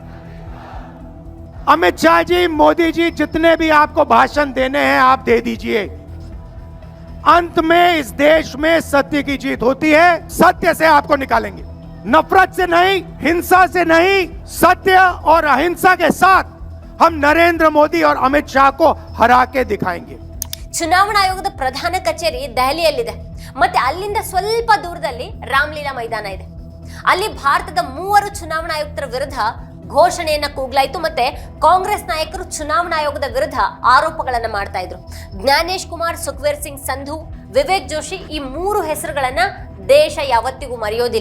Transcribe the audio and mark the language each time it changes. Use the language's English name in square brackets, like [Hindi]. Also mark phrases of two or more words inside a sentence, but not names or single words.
[Hindi] अमित शाह जी, मोदी जी, जितने भी आपको भाषण देने हैं आप दे दीजिए. अंत में इस देश में सत्य की जीत होती है. सत्य से आपको निकालेंगे, नफरत से नहीं, हिंसा से नहीं, सत्य और अहिंसा के साथ हम नरेंद्र मोदी और अमित शाह को हरा के दिखाएंगे. [Kannada] ಚುನಾವಣಾ ಆಯೋಗದ ಪ್ರಧಾನ ಕಚೇರಿ ದೆಹಲಿಯಲ್ಲಿದೆ. ಮತ್ತೆ ಅಲ್ಲಿಂದ ಸ್ವಲ್ಪ ದೂರದಲ್ಲಿ ರಾಮಲೀಲಾ ಮೈದಾನ ಇದೆ. ಅಲ್ಲಿ ಭಾರತದ 3 ಚುನಾವಣಾ ಆಯುಕ್ತರ ವಿರುದ್ಧ ಘೋಷಣೆಯನ್ನ ಕೂಗ್ಲಾಯ್ತು. ಮತ್ತೆ ಕಾಂಗ್ರೆಸ್ ನಾಯಕರು ಚುನಾವಣಾ ಆಯೋಗದ ವಿರುದ್ಧ ಆರೋಪಗಳನ್ನ ಮಾಡ್ತಾ ಇದ್ರು. ಜ್ಞಾನೇಶ್ ಕುಮಾರ್, ಸುಖವೀರ್ ಸಿಂಗ್ ಸಂಧು, ವಿವೇಕ್ ಜೋಶಿ, ಈ 3 ಹೆಸರುಗಳನ್ನ ದೇಶ ಯಾವತ್ತಿಗೂ ಮರೆಯೋದಿಲ್ಲ.